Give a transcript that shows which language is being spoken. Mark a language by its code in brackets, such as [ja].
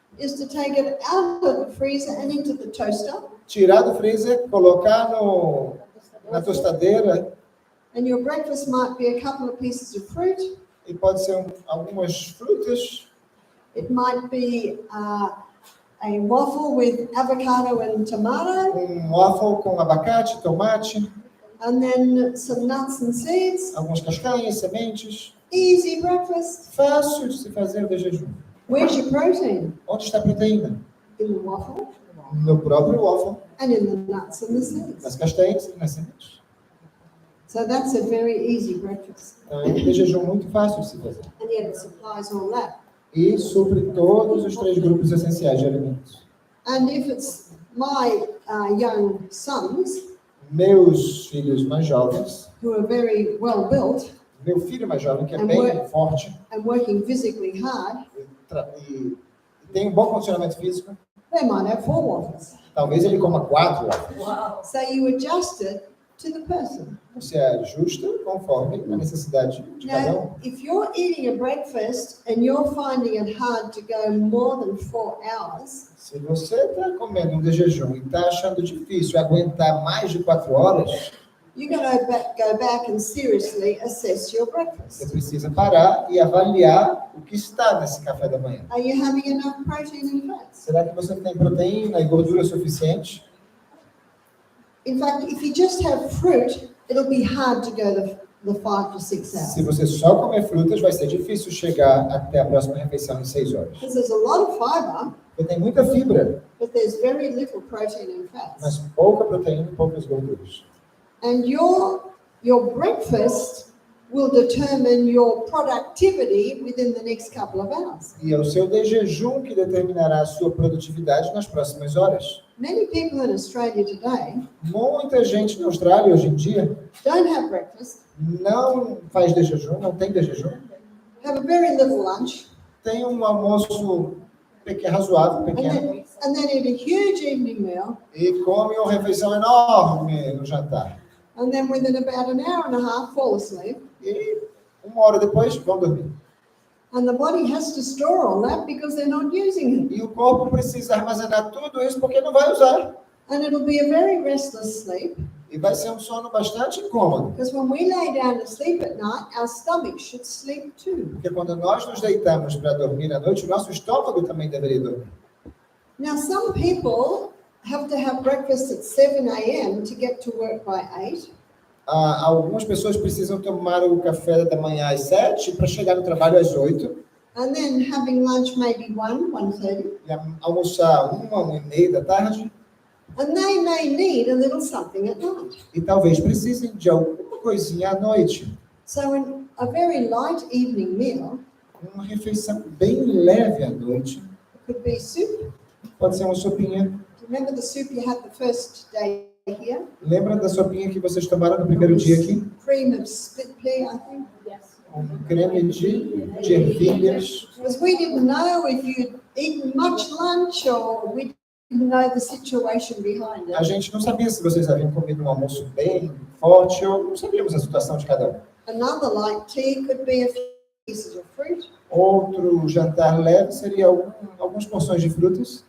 [en] is to take it out of the freezer and into the toaster. [pt] Tirar do freezer, colocar na tostadeira, [en] And your breakfast might be a couple of pieces of fruit. [pt] e pode ser algumas frutas, [en] It might be a waffle with avocado and tomato, [pt] waffle com abacate, tomate, [en] and then some nuts and seeds. [pt] algumas castanhas, sementes. [en] Easy breakfast. [pt] Fácil de se fazer o de jejum. [en] Where's your protein? [pt] Onde está a proteína? [en] In the waffle [pt] No próprio waffle, [en] and in the nuts and the seeds. [pt] nas castanhas e nas sementes. [en] So that's a very easy breakfast. [pt] Então, é um de jejum muito fácil de se fazer. [en] And yet it supplies all that. [pt] E supre todos os 3 grupos essenciais de alimentos. [en] And if it's my young sons [pt] Meus filhos mais jovens, [en] who are very well built [pt] meu filho mais jovem, que é bem forte [en] and working physically hard, [pt] e tem um bom condicionamento físico, [en] they might have 4 waffles. [pt] talvez ele coma 4 waffles. [en] So you adjust it to the person. [pt] Você ajusta conforme a necessidade de cada um. [en] Now, if you're eating a breakfast and you're finding it hard to go more than 4 hours, [pt] Se você está comendo um de jejum e está achando difícil aguentar mais de 4 horas, [en] you're going to go back and seriously assess your [pt] você [en] breakfast. [pt] precisa parar e avaliar o que está nesse café da manhã. [en] Are you having enough protein and fats? [pt] Será que você tem proteína e gordura suficiente? [en] In fact, if you just have fruit, it'll be hard to go the 5 to 6 [pt] Se [en] hours. [pt] você só comer frutas, vai ser difícil chegar até a próxima refeição em 6 horas. [en] Because there's a lot of fiber, [pt] Porque tem muita fibra, [en] but there's very little protein and fats. [pt] mas pouca proteína e poucas gorduras. [en] And your breakfast will determine your productivity within the next couple of hours. [pt] E é o seu de jejum que determinará a sua produtividade nas próximas horas. [en] Many people in Australia today [pt] Muita gente na Austrália hoje em dia [en] don't have breakfast, [pt] não faz de jejum, não tem de jejum. [en] have a very little lunch, [pt] Tem um almoço razoável, pequeno, [en] and then eat a huge evening meal, [pt] e come uma refeição enorme no jantar. [en] and then within about an hour and a half fall asleep. [pt] E 1 hora depois vão dormir. [en] And the body has to store all that because they're not using it. [pt] E o corpo precisa armazenar tudo isso porque não vai usar. [en] And it'll be a very restless sleep, [pt] E vai ser um sono bastante incômodo. [en] because when we lay down to sleep at night, our stomach should sleep too. [pt] Porque quando nós nos deitamos para dormir à noite, o nosso estômago também deveria dormir. [en] Now, some people have to have breakfast at 7 a.m. to get to work by 8. [pt] Algumas pessoas precisam tomar o café da manhã às 7 para chegar no trabalho às 8. [en] and then having lunch maybe 1:30, [pt] e almoçar 1h da tarde, [en] and they may need a little something at night. [pt] e talvez precisem de alguma coisinha à noite. [en] So a very light evening meal [pt] Uma refeição bem leve à noite. [en] could be soup. [pt] Pode ser uma sopinha. [en] Do you remember the soup you had the first day here? [pt] Lembra da sopinha que vocês tomaram no primeiro dia aqui? [en] Cream of split pea, I think. [pt] Creme de ervilhas. [en] Because we didn't know if you'd eaten much lunch or we didn't know the situation behind [pt] A [en] it. [pt] gente não sabia se vocês haviam comido um almoço bem forte ou não sabíamos a situação de cada um. [en] Another light tea could be a few pieces of fruit. [pt] Outro jantar leve seria algumas porções de frutas,